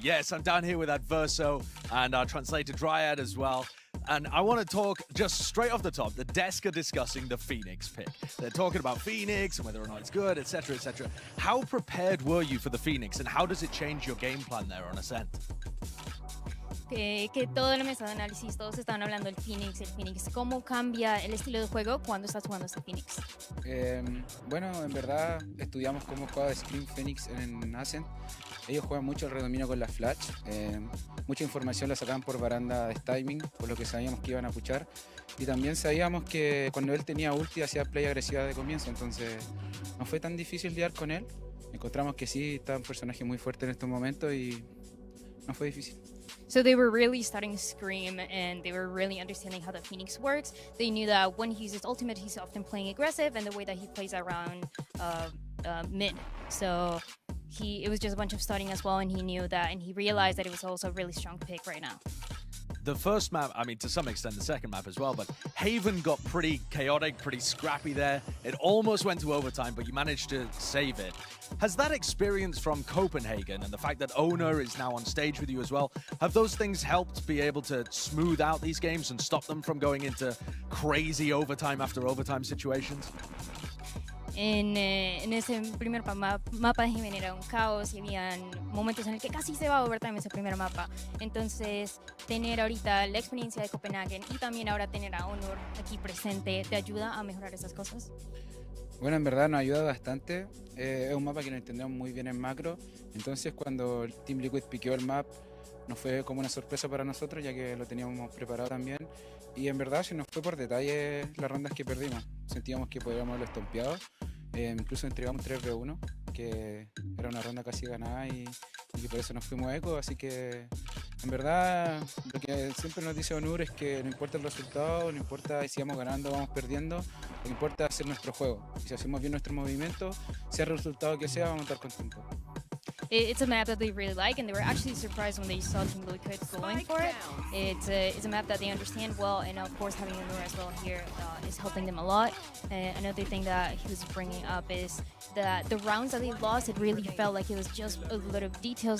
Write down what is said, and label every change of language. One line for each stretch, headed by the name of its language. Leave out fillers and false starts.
English: Yes, I'm down here with Adverso and our translator Dryad as well. And I want to talk just straight off the top. The desk are discussing the Phoenix pick. They're talking about Phoenix and whether or not it's good, etc., etc. How prepared were you for the Phoenix, and how does it change your game plan there on Ascent?
Spanish: Que todo en la mesa de análisis, todos estaban hablando del Phoenix, el Phoenix. ¿Cómo cambia el estilo de juego cuando estás jugando este Phoenix? Bueno, en verdad estudiamos cómo juega Scream Phoenix en Ascent. Ellos juegan mucho el predominio con la flash. Mucha información la sacaban por baranda de timing, por lo que sabíamos que iban a puchar. Y también sabíamos que cuando él tenía ulti hacía play agresiva de comienzo, entonces no fue tan difícil lidiar con él. Encontramos que sí, está un personaje muy fuerte en estos momentos y no fue difícil.
English: So they were really studying Scream, and they were really understanding how the Phoenix works. They knew that when he uses ultimate, he's often playing aggressive, and the way that he plays around mid. So it was just a bunch of studying as well, and he knew that, and he realized that it was also a really strong pick right now. The first map, I mean, to some extent, the second map as well, but Haven got pretty chaotic, pretty scrappy there. It almost went to overtime, but you managed to save it. Has that experience from Copenhagen and the fact that Owner is now on stage with you as well, have those things helped be able to smooth out these games and stop them from going into crazy overtime after overtime situations?
Spanish: En ese primer mapa de Haven era un caos y habían momentos en el que casi se va a overtime ese primer mapa. Entonces, tener ahorita la experiencia de Copenhagen y también ahora tener a Honor aquí presente, ¿te ayuda a mejorar esas cosas? Bueno, en verdad nos ayuda bastante. Es un mapa que lo entendemos muy bien en macro. Entonces, cuando el Team Liquid piqueó el map, nos fue como una sorpresa para nosotros, ya que lo teníamos preparado también. Y en verdad se nos fue por detalle las rondas que perdimos. Sentíamos que podíamos haberlo estompeado. Incluso entregamos 3v1, que era una ronda casi ganada y que por eso nos fuimos eco. Así que en verdad lo que siempre nos dice Onur es que no importa el resultado, no importa si vamos ganando o vamos perdiendo, lo que importa es hacer nuestro juego. Y si hacemos bien nuestro movimiento, sea el resultado que sea, vamos a estar contentos.
English: It's a map that they really like, and they were actually surprised when they saw Team Liquid going for it. It's a map that they understand well, and of course having Onur as well here is helping them a lot. Another thing that he was bringing up is that the rounds that they lost, it really felt like it was just a lot of details.